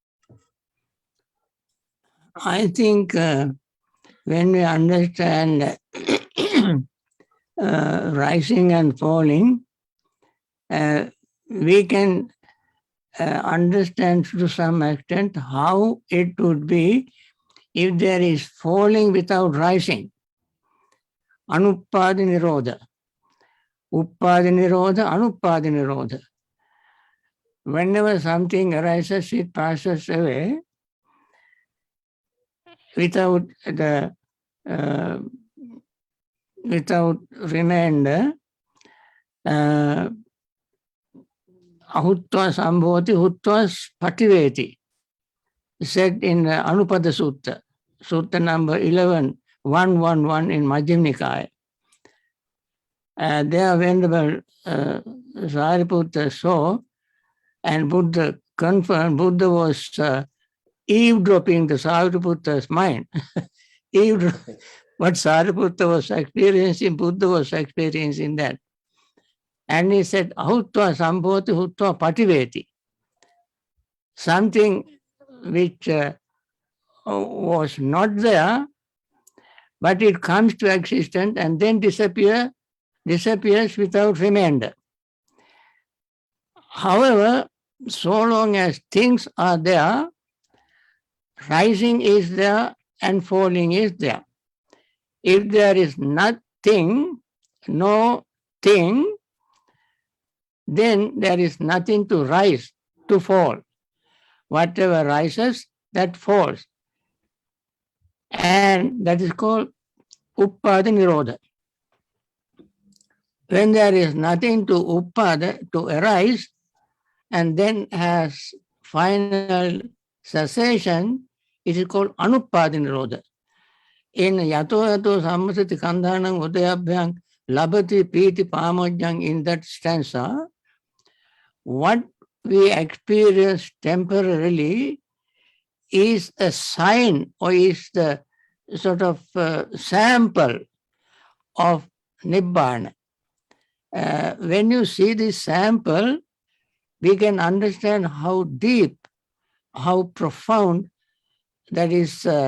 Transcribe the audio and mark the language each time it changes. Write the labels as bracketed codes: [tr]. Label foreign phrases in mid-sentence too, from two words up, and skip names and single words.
[en] I think when we understand rising and falling, we can understand to some extent how it would be if there is falling without rising. [pi] Anuppadi nirodha. Uppadi nirodha, anuppadi nirodha. [en] Whenever something arises, it passes away without remainder. [pi] Ahutva sambhoti hutva pativeti, [en] said in Anupada Sutta, Sutta number 11.111 in Majjhima Nikaya. There Venerable Sariputta saw, and Buddha confirmed, Buddha was eavesdropping the Sariputta's mind. What Sariputta was experiencing, Buddha was experiencing that. And he said, [pi] ahutva sambhoti hutva pativeti. [en] Something which was not there, but it comes to existence and then disappears without remainder. However, so long as things are there, rising is there and falling is there. If there is nothing, no thing, then there is nothing to rise, to fall. Whatever rises, that falls. And that is called [pi] uppada nirodha. [en] When there is nothing to uppada, to arise, and then has final cessation, it is called [pi] anuppada nirodha. [en] In [pi] yato yato sammasati kandhanam udayabhyang labati piti pamojjang [en] in that stanza, what we experience temporarily is a sign or is the sort of sample of Nibbana. When you see this sample, we can understand how deep, how profound that is.